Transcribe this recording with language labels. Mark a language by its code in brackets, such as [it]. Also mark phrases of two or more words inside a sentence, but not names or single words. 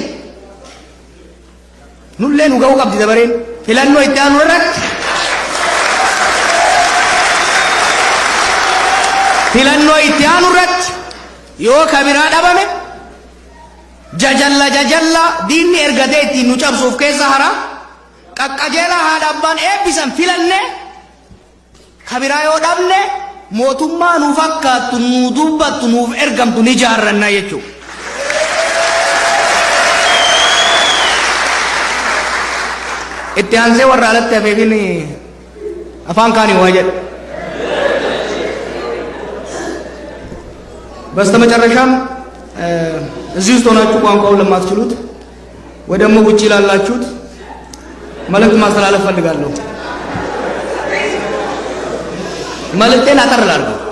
[om] Nullee nu ga'uu qabdi dabareen filannoo itti aanu irratti filannoo itti aanu irratti yoo kabiraa dhabame jajalla diinni ergatee ittiin nu cabsuuf keessa hara qaqqajeelaa haadha abbaan eebbisan filanne kabiraa yoo dhabne mootummaa nu fakkaattu nu dubbattu nuuf ergamtu ni jaarranna jechuudha. itti aansee warra alatti hafeefin afaan kaanii waa jedha [am] በስተመጨረሻም እዚህ ውስጥ ሆናችሁ ቋንቋውን ለማትችሉት ወይ ደግሞ ውጪ ላላችሁት መልእክት ማስተላለፍ ፈልጋለሁ። መልእክቴን አጠር ላድርገው።